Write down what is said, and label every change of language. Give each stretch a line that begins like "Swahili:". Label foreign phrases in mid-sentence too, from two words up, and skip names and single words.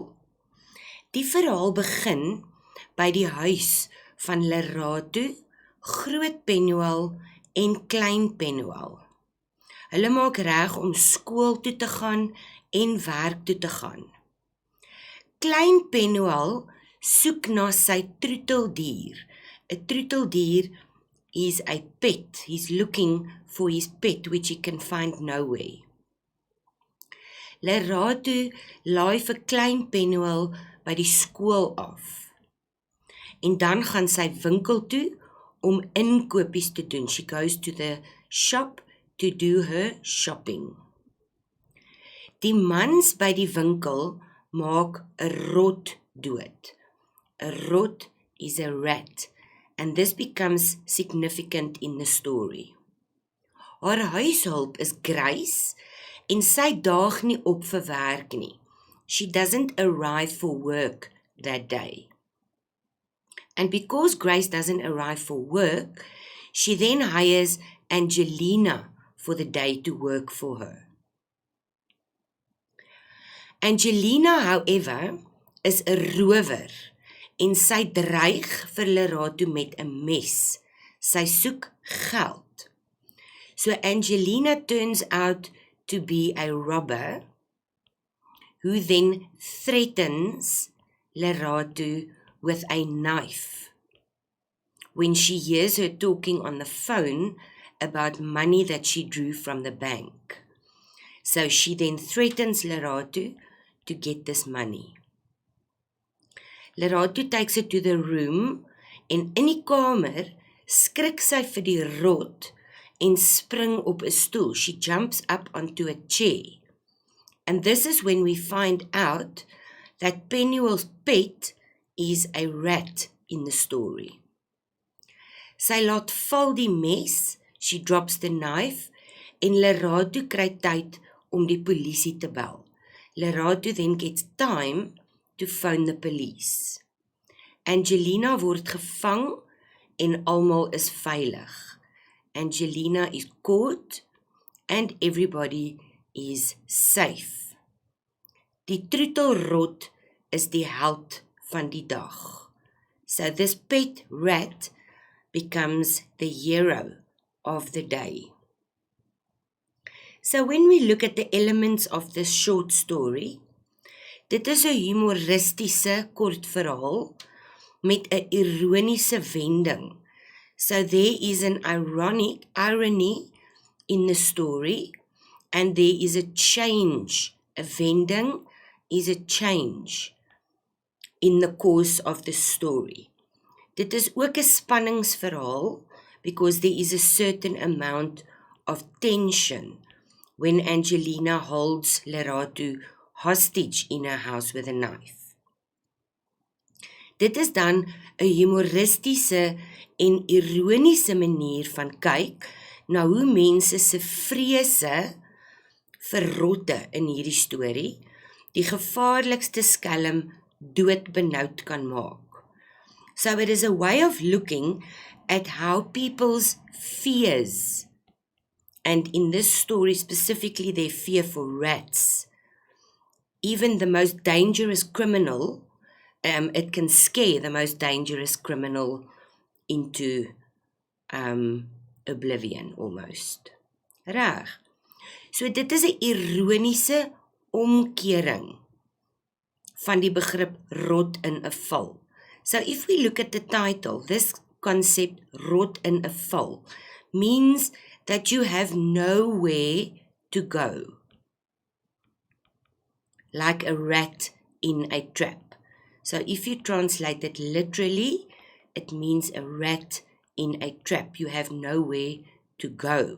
Afrikaans: Die verhaal begin by die huis van Lerato, Groot Penuel en Klein Penuel. Hulle maak reg om skool toe te gaan en werk toe te gaan. Klein Penuel soek na sy troeteldier. 'n Troeteldier
English: is a pet. He's looking for his pet which he can find nowhere.
Afrikaans: Lerato laai vir Klein Penuel by die skool af. En dan gaan sy winkel toe om inkopies te doen.
English: She goes to the shop to do her shopping.
Afrikaans: Die mans by die winkel maak 'n rot dood. 'n Rot
English: is a rat, and this becomes significant in the story.
Afrikaans: Haar huishulp is Grace, en sy daag nie op vir werk nie.
English: She doesn't arrive for work that day. And because Grace doesn't arrive for work, she then hires Angelina for the day to work for her. Angelina, however,
Afrikaans: is 'n rower en sy dreig vir Lerato met 'n mes. Sy soek geld. So Angelina turns out to be a robber who then threatens Lerato with a knife when she hears her talking on the phone about money that she drew from the bank. So she then threatens Lerato to get this money.
English: Lerato takes her to the room
Afrikaans: en in die kamer skrik sy vir die rot en spring op 'n stoel.
English: She jumps up onto a chair. And this is when we find out that Penuel's pet is a rat in the story.
Afrikaans: Sy laat val die mes,
English: she drops the knife,
Afrikaans: en Lerato kry tyd om die polisie te bel.
English: Lerato then gets time to phone the police.
Afrikaans: Angelina word gevang en almal is veilig.
English: Angelina is caught and everybody is safe.
Afrikaans: Die troetelrot is die held van die dag.
English: So this pet rat becomes the hero of the day. So when we look at the elements of this short story,
Afrikaans: dit is 'n humoristiese kortverhaal met 'n ironiese wending.
English: So there is an irony in the story, and there is a change. A wending is a change in the course of the story.
Afrikaans: Dit is ook 'n spanningsverhaal
English: because there is a certain amount of tension when Angelina holds Lerato hostage in her house with a knife.
Afrikaans: Dit is dan 'n humoristiese en ironiese manier van kyk na hoe mense se vrese vir rotte in hierdie storie die gevaarlikste skelm doodbenoud kan maak.
English: So it is a way of looking at how people's fears, and in this story specifically their fear for rats, even the most dangerous criminal, it can scare the most dangerous criminal into oblivion almost.
Afrikaans: Reg. So dit is 'n ironiese omkering van die begrip rot in 'n val.
English: So if we look at the title, this concept,
Afrikaans: rot in 'n val,
English: means that you have nowhere to go. Like a rat in a trap. So if you translate it literally, it means a rat in a trap. You have nowhere to go.